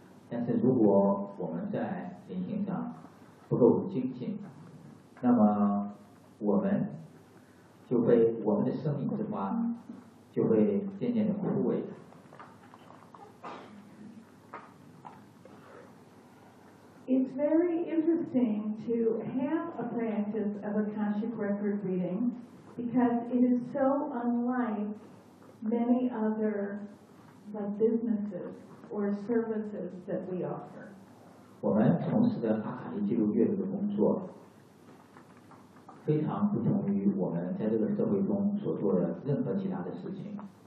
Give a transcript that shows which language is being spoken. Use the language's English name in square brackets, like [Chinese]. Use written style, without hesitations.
[Chinese] 但是如果我们在灵性上不够精进，那么我们就会我们的生命之花就会渐渐的枯萎。 [English] It's very interesting to have a practice of Akashic Record reading because it is so unlike. Many other like businesses or services that we offer. [Chinese] 我们从事的阿卡西记录阅读的工作非常不同于我们在这个社会中所做的任何其他的事情。